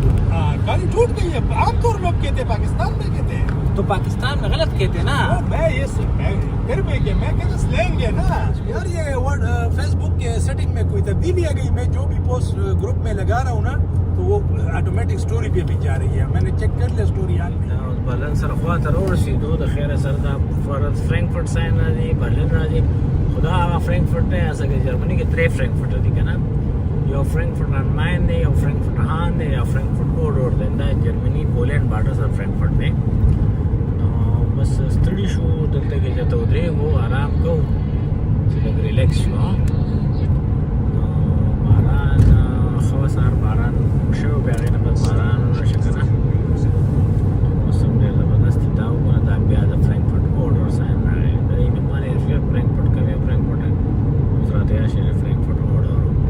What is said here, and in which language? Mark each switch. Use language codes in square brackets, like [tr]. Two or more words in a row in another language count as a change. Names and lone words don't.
[ur] گاڑی ٹوٹ گئی ہے عام طور لوگ کہتے ہیں پاکستان میں کہتے ہیں تو پاکستان میں غلط کہتے ہیں نا میں پھر میں کہتا سلینگ ہے نا یار یہ ورڈ فیس بک کے سیٹنگ میں کوئی تبدیلی آ گئی میں جو بھی پوسٹ گروپ میں لگا رہا ہوں نا تو وہ [en] automatic story [ur] پہ بھی جا رہی ہے میں نے چیک کر لیا سٹوری یاد میں [ps] برلین سره خواته ورسېدو د خیره سره د فرانکفورټ ساین راځي برلین راځي خدا هغه فرانکفورټ نه اصل جرمني کې درې فرانکفورټ دي کنه یو فرانکفورټ ان ماین دی یو فرانکفورټ هان دی یو فرانکفورټ اورور دی دا جرمني پولند بارډر سره فرانکفورټ دی نو بس ستړي شو دلته کې چې ته ودرېږو آرام کوو چې لږ ریلیکس شو نو باران ښه سهار باران شو بیا هغې نه بس باران راشي که نه موسم ډېر زبردست دی دا وګوره دا بیا د فرانکفورټ اورډر ساین راغی د دې نوم باندې فرانکفورټ کوي فرانکفورټ اوس راته یاشي فرانکفورټ اورډر